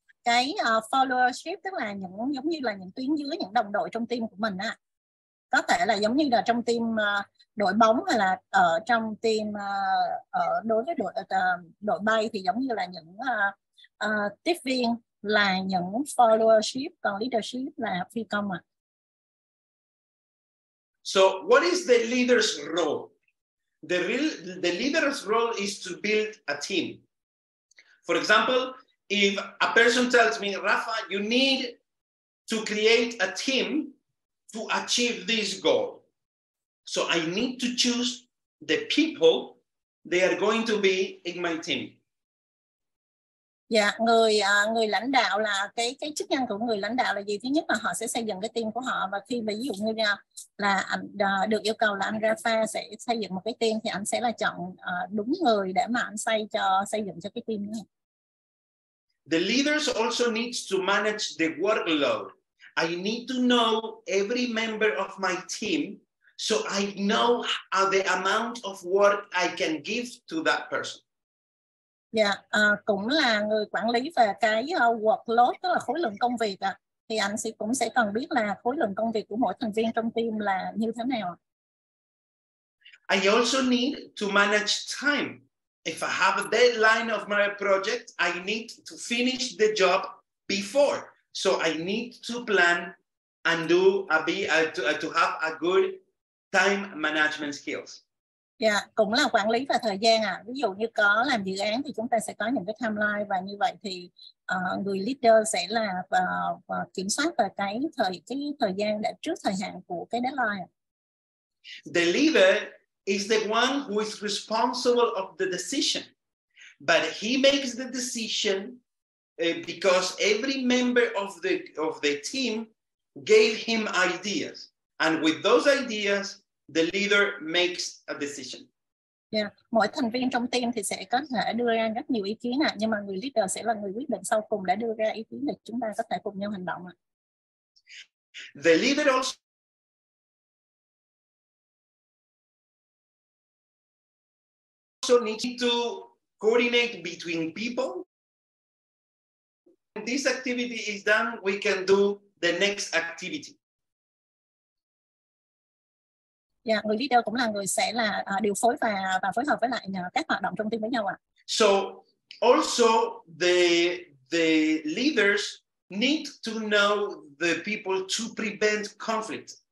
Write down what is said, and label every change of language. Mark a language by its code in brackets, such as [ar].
[vi] Cái followership tức là giống như là những tuyến dưới, những đồng đội trong team của mình á, có thể là giống như là trong team đội bóng, hay là ở trong team đối với đội bay thì giống như là những tiếp viên là những followership, còn leadership là phi công ạ. [en] So what is the leader's role? The leader's role is to build a team. For example, if a person tells me, Rafa, you need to create a team to achieve this goal. So I need to choose the people they are going to be in my team. [vi] Dạ, người lãnh đạo là cái chức năng của người lãnh đạo là gì? Thứ nhất là họ sẽ xây dựng cái team của họ, và khi mà ví dụ như là anh được yêu cầu là anh Rafa sẽ xây dựng một cái team thì anh sẽ là chọn đúng người để mà anh xây dựng cho cái team đó. [en] The leaders also needs to manage the workload. I need to know every member of my team so I know the amount of work I can give to that person. [vi] Dạ, cũng là người quản lý về cái workload, tức là khối lượng công việc thì anh cũng sẽ cần biết là khối lượng công việc của mỗi thành viên trong team là như thế nào. [en] I also need to manage time. If I have a deadline of my project, I need to finish the job before. So I need to plan and to have a good time management skills. [vi] Dạ, cũng là quản lý về thời gian ví dụ như có làm dự án thì chúng ta sẽ có những cái timeline, và như vậy thì người leader sẽ là kiểm soát về cái thời gian để trước thời hạn của cái deadline. [en] The leader is the one who is responsible of the decision, but he makes the decision because every member of the team gave him ideas, and with those ideas the leader makes a decision. Yeah. [vi] Mỗi thành viên trong team thì sẽ có thể đưa ra rất nhiều ý kiến nhưng mà người leader sẽ là người quyết định sau cùng để đưa ra ý kiến để chúng ta có thể cùng nhau hành động [en] The leader also needs to coordinate between people. When this activity is done, we can do the next activity. [vi] Dạ, người leader cũng là người sẽ là điều phối và phối hợp với lại các hoạt động trong team với nhau [en] So also the leaders need to know the people to prevent conflict.